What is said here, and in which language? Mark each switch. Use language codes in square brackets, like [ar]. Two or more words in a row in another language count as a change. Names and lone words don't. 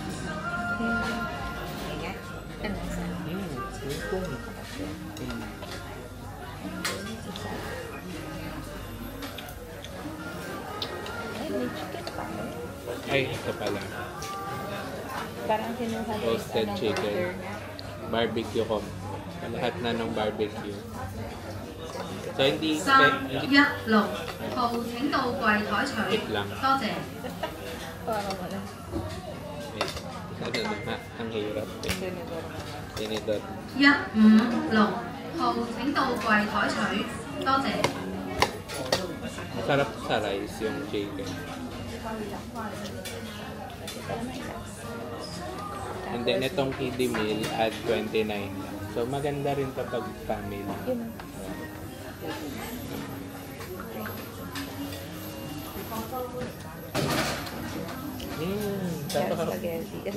[tl] Ay, ito pala. Parang kinuha [en] Roasted chicken. [tl] Barbecue ko. Lahat na ng barbecue. So, hindi... [yue] 3、1、6號請到櫃台取， [tl] Wait lang. [yue] 多謝。 [tl] Parang wala. Ano na, ang hirap eh. Tinidor. [yue] 1、5、6 號請到櫃台取，多謝。 [tl] Masarap sa rice yung chicken. [en] And then [tl] itong [en] kiddie meal [tl] at 29 lang. So maganda rin kapag family. Spaghetti. Kasi